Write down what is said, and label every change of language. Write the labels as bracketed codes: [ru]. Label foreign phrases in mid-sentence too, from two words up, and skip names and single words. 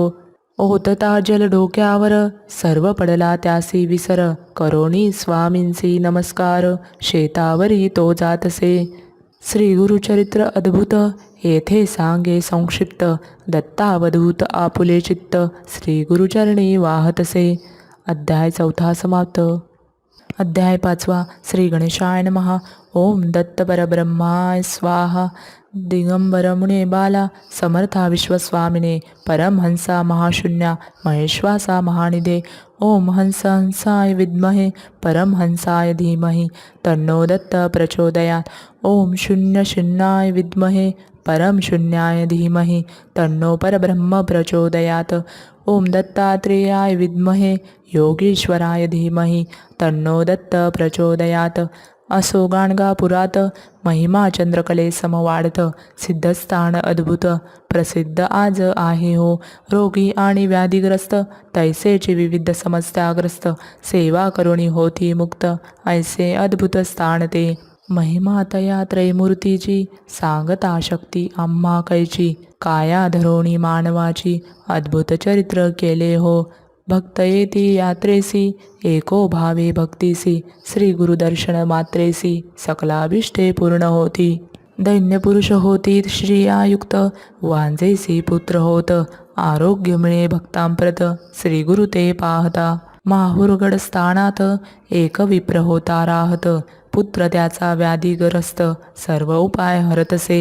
[mr] ओतता जल डोक्यावर, सर्व पडला त्यासी विसर, करोणी स्वामींसी नमस्कार, शेतावरी तो जातसे. श्री गुरुचरित्र अद्भुत, येथे सांगे संक्षिप्त, दत्तावधूत आपुले चित्त, श्री गुरुचरणी वाहतसे. अध्याय 4 समाप्त. अध्याय 5. [sa] श्री गणेशाय नमः. ओम दत्त परब्रह्माय स्वाहा. दिगंबर मुने बाला, समर्था विश्वस्वामिने, परमहंसा महाशून्या, महेश्वासा महानिधे. ओम हंस हंसाय विद्महे, परमहंसाय धीमहि, तन्नो दत्त प्रचोदयात्. ओम शून्य शून्याय विद्महे, परम शून्याय धीमहि, तन्नो परब्रह्म प्रचोदयात्. ओम दत्तात्रेयाय विद्महे, योगीश्वराय धीमहि, तन्नो दत्त प्रचोदयात्. [mr] असो गाणगापुरात, महिमा चंद्रकले समवाढत, सिद्धस्थान अद्भुत, प्रसिद्ध आज आहे हो. रोगी आणि व्याधिग्रस्त, तैसेची विविध समस्याग्रस्त, सेवा करुणी होती मुक्त, ऐसे अद्भुत स्थान ते. महिमा तया त्रैमूर्तीची सांगता शक्ती आम्हा कैची. काया धरोणी मानवाची अद्भुत चरित्र केले हो. भक्त येती यात्रेसी एको भावे भक्तीसी. श्री गुरुदर्शन मात्रेसी सकलाभिष्टे पूर्ण होती. दैन्य पुरुष होती श्रियायुक्त वांजेसी पुत्र होत. आरोग्य मिळे भक्तांप्रत श्री गुरु ते पाहता. माहुरगड स्थानात एक विप्र होता राहत. पुत्र त्याचा व्याधिग्रस्त सर्व उपाय हरतसे.